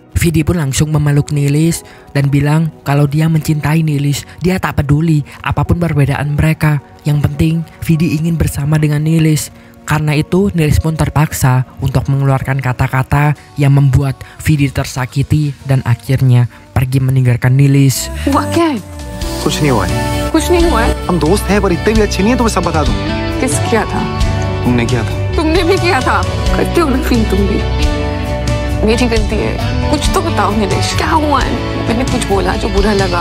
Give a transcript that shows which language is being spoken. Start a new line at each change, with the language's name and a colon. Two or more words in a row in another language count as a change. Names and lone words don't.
Indonesian: Vidi pun langsung memeluk Nilis dan bilang kalau dia mencintai Nilis. Dia tak peduli apapun perbedaan mereka. Yang penting Vidi ingin bersama dengan Nilis. Karena itu Nilis pun terpaksa untuk mengeluarkan kata-kata yang membuat Vidi tersakiti dan akhirnya pergi meninggalkan Nilis.
Hindi: हुआ क्या है? कुछ नहीं हुआ है। कुछ नहीं हुआ है? हम दोस्त हैं पर इतने भी अच्छे नहीं है तो मैं सब बता दूं। किस किया था? तुमने किया था। तुमने भी किया था। करते हो ना फील तुम भी। मेरी गलती है। कुछ तो बताओ निलेश, क्या हुआ है? मैंने कुछ बोला जो बुरा लगा?